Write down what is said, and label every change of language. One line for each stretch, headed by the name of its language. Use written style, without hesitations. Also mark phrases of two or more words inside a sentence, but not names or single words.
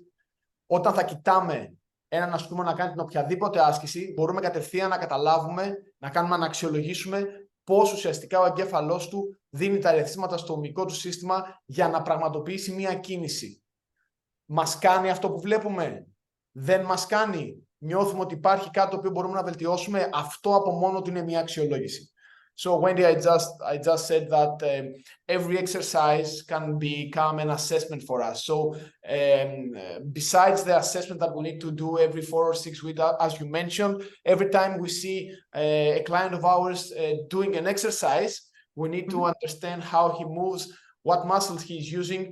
Greek: Όταν θα κοιτάμε έναν ασκούμενο να κάνει την οποιαδήποτε άσκηση, μπορούμε κατευθείαν να καταλάβουμε, να κάνουμε να αξιολογήσουμε πώς ουσιαστικά ο εγκέφαλός του δίνει τα ρεθίσματα στο ομικό του σύστημα για να πραγματοποιήσει μία κίνηση. Μας κάνει αυτό που βλέπουμε? Δεν μας κάνει? Νιώθουμε ότι υπάρχει κάτι το οποίο μπορούμε να βελτιώσουμε? Αυτό από μόνο του είναι μία αξιολόγηση.
English: So Wendy, I just said that every exercise can become an assessment for us. So besides the assessment that we need to do every 4 or 6 weeks, as you mentioned, every time we see a client of ours doing an exercise, we need to understand how he moves, what muscles he's using.